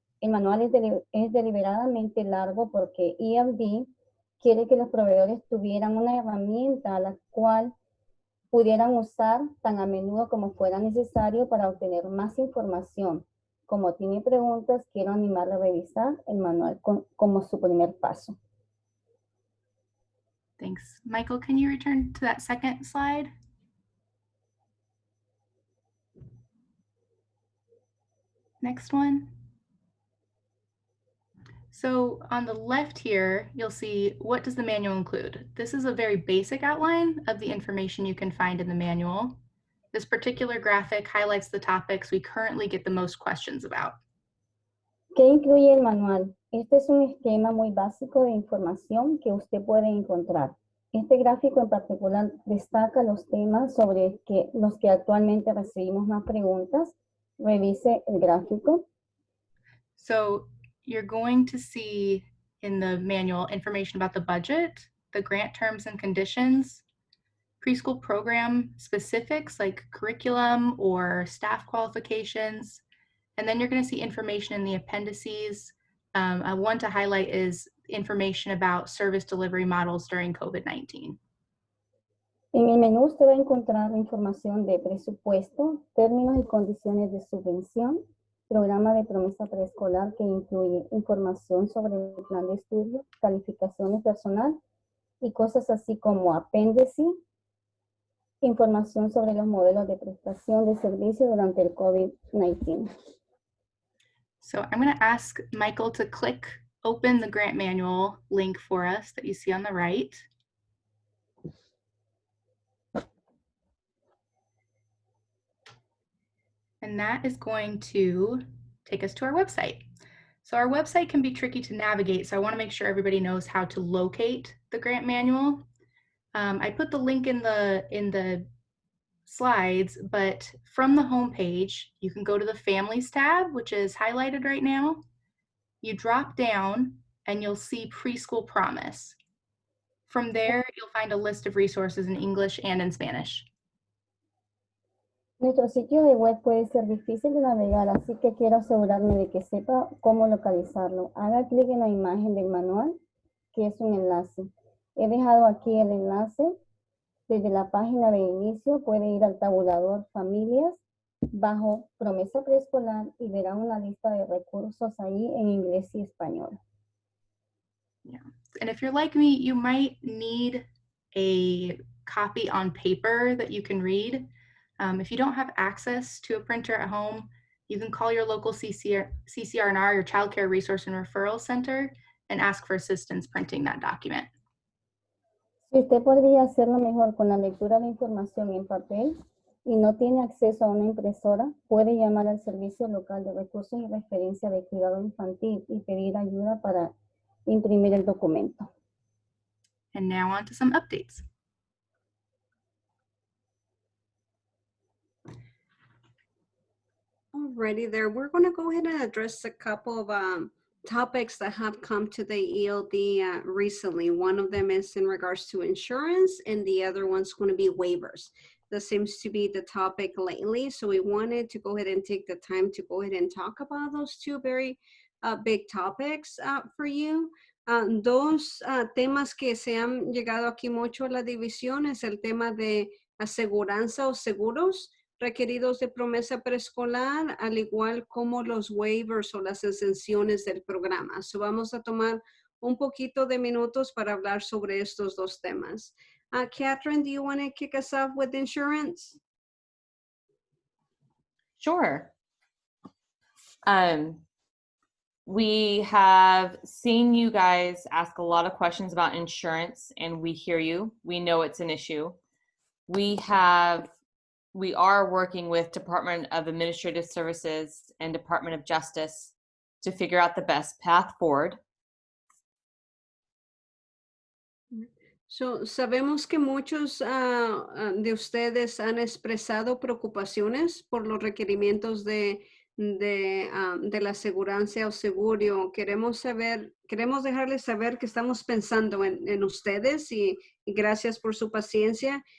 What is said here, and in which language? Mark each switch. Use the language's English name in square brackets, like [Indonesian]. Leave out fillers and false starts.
[Spanish] El manual es deliberadamente largo porque ELD quiere que los proveedores tuvieran una herramienta a la cual pudieran usar tan a menudo como fuera necesario para obtener más información. Como tiene preguntas, quiero animarle a revisar el manual como su primer paso. [English] Thanks. Michael, can you return to that second slide? Next one. So on the left here, you'll see what does the manual include. This is a very basic outline of the information you can find in the manual. This particular graphic highlights the topics we currently get the most questions about. [Spanish] ¿Qué incluye el manual? Este es un esquema muy básico de información que usted puede encontrar. Este gráfico en particular destaca los temas sobre los que actualmente recibimos más preguntas. Revise el gráfico. [English] So you're going to see in the manual information about the budget, the grant terms and conditions, preschool program specifics like curriculum or staff qualifications. And then you're going to see information in the appendices. One to highlight is information about service delivery models during COVID-19. [Spanish] En el menú usted va a encontrar información de presupuesto, términos y condiciones de subvención, programa de promesa preescolar que incluye información sobre el plan de estudio, calificaciones personal y cosas así como apéndice, información sobre los modelos de prestación de servicio durante el COVID-19. [English] So I'm going to ask Michael to click open the grant manual link for us that you see on the right. And that is going to take us to our website. So our website can be tricky to navigate, so I want to make sure everybody knows how to locate the grant manual. I put the link in the slides, but from the home page, you can go to the Families tab, which is highlighted right now. You drop down and you'll see Preschool Promise. From there, you'll find a list of resources in English and in Spanish. [Spanish] Nuestro sitio de web puede ser difícil de navegar, así que quiero asegurarme de que sepa cómo localizarlo. Haga clic en la imagen del manual, que es un enlace. He dejado aquí el enlace. Desde la página de inicio puede ir al tabulador Familias bajo promesa preescolar y verá una lista de recursos ahí en inglés y español. [English] Yeah. And if you're like me, you might need a copy on paper that you can read. If you don't have access to a printer at home, you can call your local CCR&R, your Child Care Resource and Referral Center, and ask for assistance printing that document. [Spanish] Si usted podría hacerlo mejor con la lectura de información en papel y no tiene acceso a una impresora, puede llamar al Servicio Local de Recursos y Referencia de Cuidado Infantil y pedir ayuda para imprimir el documento. [English] And now on to some updates. Alrighty there. We're going to go ahead and address a couple of topics that have come to the ELD recently. One of them is in regards to insurance, and the other one's going to be waivers. That seems to be the topic lately. So we wanted to go ahead and take the time to go ahead and talk about those two very big topics for you. [Spanish] Dos temas que se han llegado aquí mucho a la división es el tema de aseguranza o seguros requeridos de promesa preescolar, al igual como los waivers o las exenciones del programa. So vamos a tomar un poquito de minutos para hablar sobre estos dos temas. [English] Catherine, do you want to kick us off with insurance? Sure. We have seen you guys ask a lot of questions about insurance, and we hear you. We know it's an issue. We are working with Department of Administrative Services and Department of Justice to figure out the best path forward. [Spanish] So, sabemos que muchos de ustedes han expresado preocupaciones por los requerimientos de la aseguranza o seguro. Queremos dejarles saber que estamos pensando en ustedes y gracias por su paciencia.